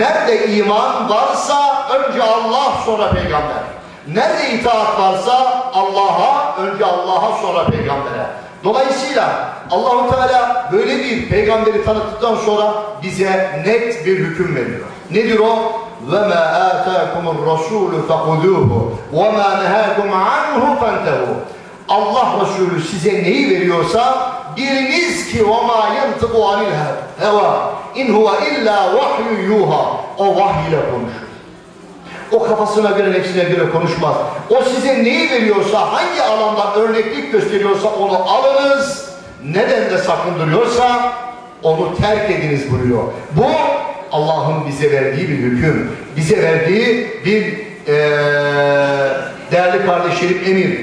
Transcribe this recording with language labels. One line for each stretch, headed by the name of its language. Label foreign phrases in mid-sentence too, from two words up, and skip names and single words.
Turkish: Nerede iman varsa önce Allah sonra peygamber. Nerede itaat varsa Allah'a, önce Allah'a sonra peygambere. Dolayısıyla Allah-u Teala böyle bir peygamberi tanıttıktan sonra bize net bir hüküm veriyor. Nedir o?
Arabic: وَمَا آتَاكُمُ الرَّسُولُ فَخُذُوهُ وَمَا نَهَاكُمْ عَنْهُ فَانْتَهُ.
Turkish: Allah Resulü size neyi veriyorsa biliniz ki
Arabic: وَمَا يَنْتِقُ عَنِ الْهَوَى اِنْ هُوَ اِلَّا وَحْيُ يُوهَا.
Turkish: O vahiy ile konuşur. O kafasına göre, nefsine göre konuşmaz. O size neyi veriyorsa, hangi alanda örneklik gösteriyorsa onu alınız. Neden de sakındırıyorsa onu terk ediniz buyuruyor. Bu Allah'ın bize verdiği bir hüküm. Bize verdiği bir değerli kardeşlerim emir.